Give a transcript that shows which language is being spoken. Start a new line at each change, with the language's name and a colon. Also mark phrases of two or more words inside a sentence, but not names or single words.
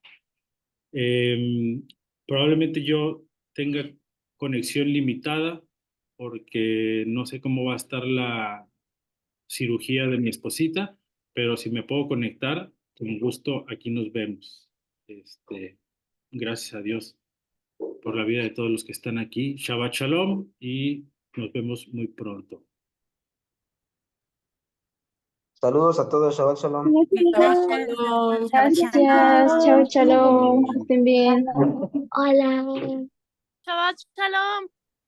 Spanish: Eh, Probablemente yo tenga conexión limitada porque no sé cómo va a estar la cirugía de mi esposita, pero si me puedo conectar, con gusto, aquí nos vemos. Gracias a Dios por la vida de todos los que están aquí.
Hebrew: שבת שלום
Spanish: y nos vemos muy pronto. Saludos a todos,
Hebrew: שבת שלום. שבת שלום. שבת
Spanish: Gracias. Chao, shalom. chao. Que estén bien. Hola.
Hebrew: שבת שלום.